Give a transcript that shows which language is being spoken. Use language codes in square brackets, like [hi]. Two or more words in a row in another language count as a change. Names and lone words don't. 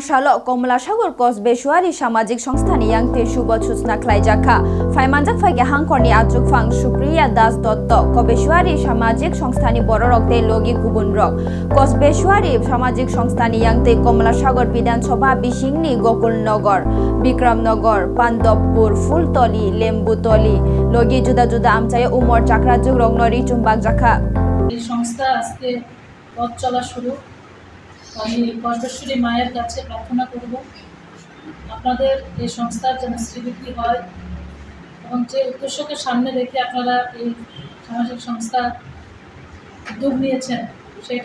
[trp] Shalo Komala Sagar Kosbeshwari Samajik Songstani Yangte Shubo Chusna Klaijakha Faimanjak Faige Hangkorni Ajuk Fang Supriya Das Dotto Kosbeshwari Samajik Songstani Bororokte Logi Kubunrok Kosbeshwari Samajik Songstani Yangte Komala Sagar Bidan Sobha Bishingni Gokul Nagar Bikram Nagar Pandopur Fultoli Lembutoli Logi Juda Juda Amchaya Umor Chakrajuk Rognori Chumbak Jakha [bn] এই সংস্থা আজকে পথ চলা শুরু আমি কসবেশ্বরী মায়ের কাছে প্রার্থনা করব আপনাদের এই সংস্থার যেন শ্রীবৃদ্ধি হয় এবং যে উদ্দেশ্যকে সামনে রেখে আপনারা এই সামাজিক সংস্থা উদ্যোগ নিয়েছেন সেটা